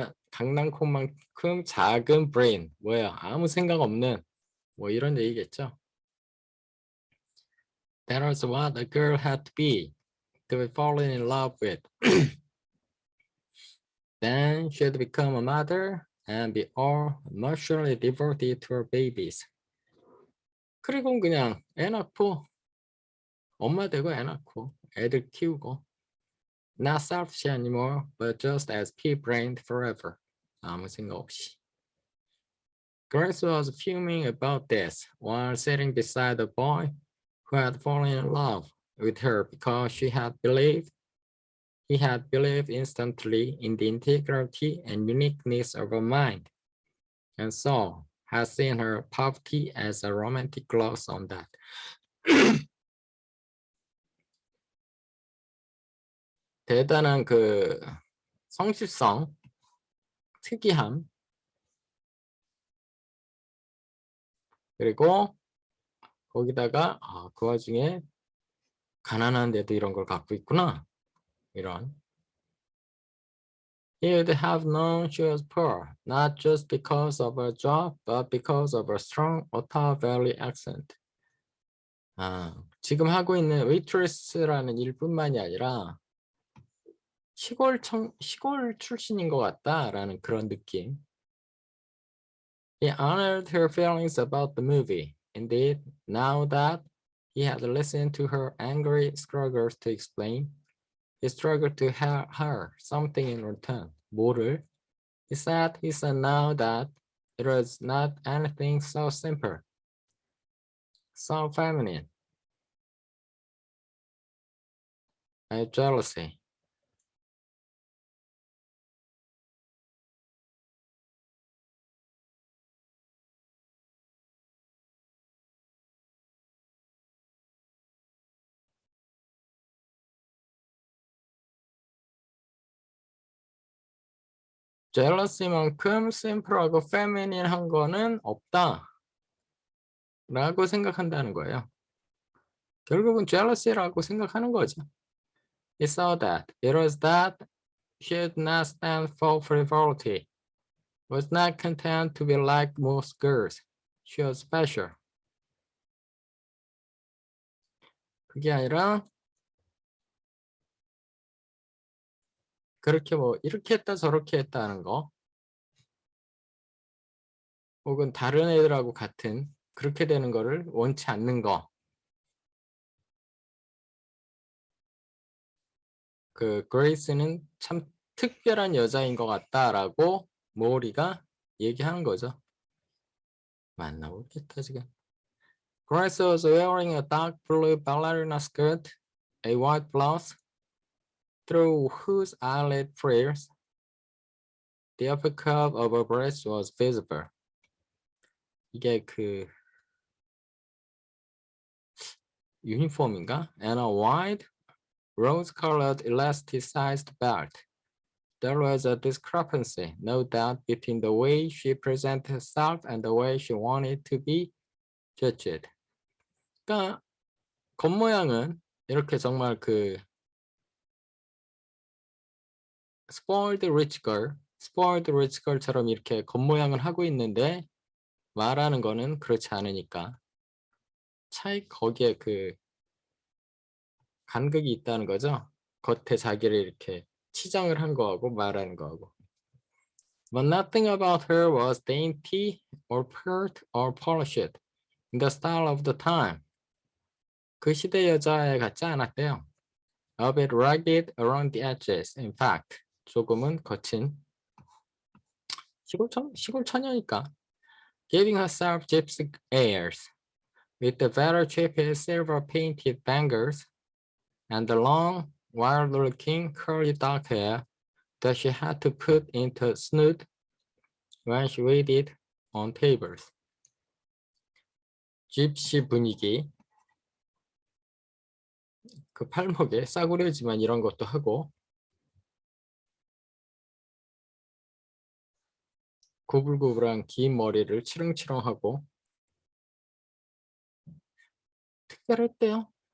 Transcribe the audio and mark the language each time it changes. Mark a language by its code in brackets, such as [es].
[ko] 강낭콩만큼 작은 brain. 뭐야? 아무 생각 없는 뭐 이런 얘기겠죠. [en] That was what a girl had to be fallen in love with. Then she'd become a mother and be all emotionally devoted to her babies. [ko] 그리고 그냥 애 낳고 엄마 되고 애 낳고 애들 키우고 [en] Not selfish anymore, but just as pea-brained forever. [ko] 아무 생각 없이. [en] Grace was fuming about this while sitting beside the boy who had fallen in love with her because he had believed instantly in the integrity and uniqueness of her mind, and so had seen her poverty as a romantic gloss on that. [ko] 대단한 그 성실성, 특이함, 그리고 거기다가 그 와중에 가난한데도 이런 걸 갖고 있구나. 이런. [en] You'd have known she was poor, not just because of her job, but because of her strong Ottawa Valley accent. [ko] 지금 하고 있는 waitress라는 일뿐만이 아니라 시골 출신인 것 같다라는 그런 느낌. [en] He honored her feelings about the movie. Indeed, now that he had listened to her angry struggles to explain, he struggled to her something in return. [ko] 뭐를? [en] He said now that it was not anything so simple, so feminine, as jealousy. [ko] jealousy만큼 심플하고 feminine한 거는 없다 라고 생각한다는 거예요. 결국은 jealousy라고 생각하는 거죠. [en] He saw that it was that she did not stand for frivolity, was not content to be like most girls. She was special. [ko] 그게 아니라 그렇게 뭐 이렇게 했다 저렇게 했다는 거 혹은 다른 애들하고 같은 그렇게 되는 거를 원치 않는 거. 그 그레이스는 참 특별한 여자인 것 같다라고 모리가 얘기하는 거죠. 맞나 모르겠다 지금. [en] Grace was wearing a dark blue ballerina skirt, a white blouse, through whose eyelid frills the upper curve of her breast was visible. [ko] 이게 그 유니폼인가? [en] And a wide rose-colored elasticized belt. There was a discrepancy, no doubt, between the way she presented herself and the way she wanted to be judged. [ko] 그러니까 겉모양은 이렇게 정말 그 [en] spoiled rich girl [ko] 처럼 이렇게 겉모양을 하고 있는데 말하는 거는 그렇지 않으니까 거기에 그 간극이 있다는 거죠. 겉에 자기를 이렇게 치장을 한 거하고 말하는 거하고. [en] But nothing about her was dainty or pert or polished in the style of the time. [ko] 그 시대 여자애 같지 않았대요. [en] A bit rugged around the edges. In fact, [ko] 조금은 거친 시골 처녀니까. [en] Giving herself gypsy airs with the very cheap silver painted bangles and the long, wild-looking curly dark hair that she had to put into a snoot when she waited on tables. [ko] 집시 분위기, 그 팔목에 싸구려지만 이런 것도 하고 구불구불한 긴 머리를 치렁치렁하고 특별했대요.